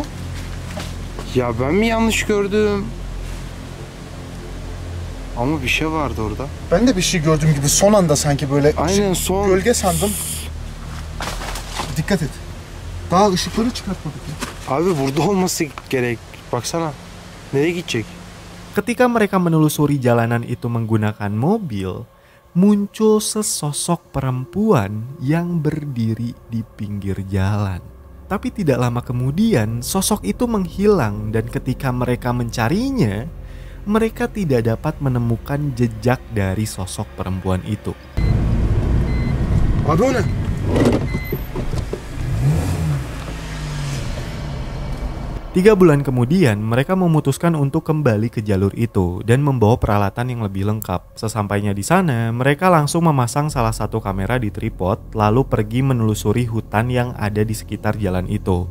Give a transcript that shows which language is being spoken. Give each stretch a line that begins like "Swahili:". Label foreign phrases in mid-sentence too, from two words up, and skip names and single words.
Turkish: Ya ben mi yanlış gördüm? Ama bir şey vardı orada. Ben de bir şey gördüğüm gibi son anda sanki böyle Aynen son. gölge sandım. Dikkat et. Daha ışıkları çıkartmadık ya. Abi burada olması gerek. Baksana. Nereye gidecek?
Indonesian: Ketika mereka menelusuri jalanan itu menggunakan mobil, muncul sesosok perempuan yang berdiri di pinggir jalan. Tapi tidak lama kemudian, sosok itu menghilang dan ketika mereka mencarinya, mereka tidak dapat menemukan jejak dari sosok perempuan itu.
Turkish: Abi o ne?
Indonesian: Tiga bulan kemudian, mereka memutuskan untuk kembali ke jalur itu dan membawa peralatan yang lebih lengkap. Sesampainya di sana, mereka langsung memasang salah satu kamera di tripod, lalu pergi menelusuri hutan yang ada di sekitar jalan itu.